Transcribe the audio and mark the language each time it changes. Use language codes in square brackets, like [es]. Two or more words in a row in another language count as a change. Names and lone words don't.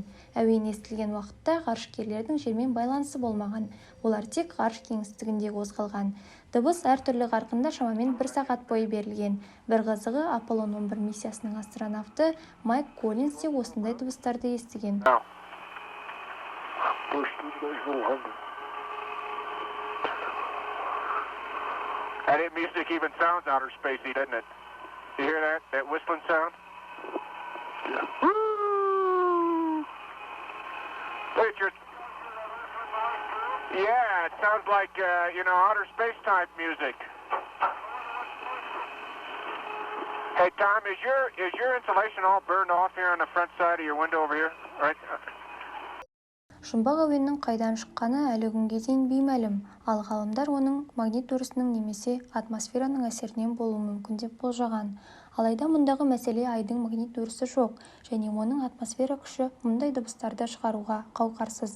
[kk] Әуен естілген уақытта ғарышкерлердің жермен байланысы болмаған. Олар тек ғарыш кеңістігінде қозғалған. Дыбыс әртүрлі қарқында шамамен 1 сағат бойы берілген. Бір қызығы, Аполлон 11 миссиясының астронавты Майк Коллинс те осындай дыбыстарды естіген. [en] That music even sounds outer spacey, doesn't it? You hear that? That whistling sound? Yeah. Woo! Look at your... Yeah, it sounds like, outer space type music. Hey, Tom, is your insulation all burned off here on the front side of your window over here? Right? [kk] Жұмбақ әуеннің қайдан шыққаны әлі күнге дейін беймәлім, ал ғалымдар оның магнит өрісінің немесе атмосфераның әсерінен болуы мүмкін деп болжаған. Алайда мұндағы мәселе Айдың магнит өрісі жоқ, және оның атмосфера күші мұндай дыбыстарды шығаруға қауқарсыз.